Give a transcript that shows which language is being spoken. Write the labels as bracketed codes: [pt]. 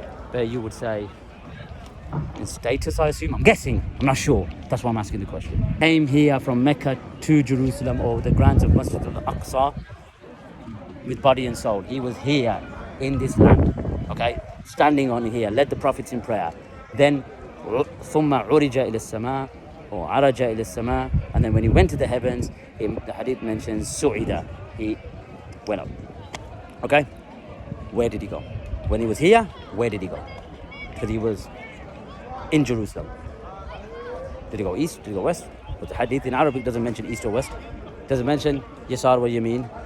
[en] But you would say, in status, I assume? I'm guessing, I'm not sure. That's why I'm asking the question. Came here from Mecca to Jerusalem over the grounds of Masjid Al-Aqsa with body and soul. He was here in this land, okay? Standing on here, led the prophets in prayer. [ar] Then, ثُمَّ عُرِجَ إِلَى السَّمَاءِ or عَرَجَ إِلَى السَّمَاءِ. [en] And then when he went to the heavens, the hadith mentions su'ida. He went up. Okay? Where did he go? When he was here, where did he go? Because he was in Jerusalem. Did he go east? Did he go west? But the hadith in Arabic doesn't mention east or west. It doesn't mention yasar wa yameen.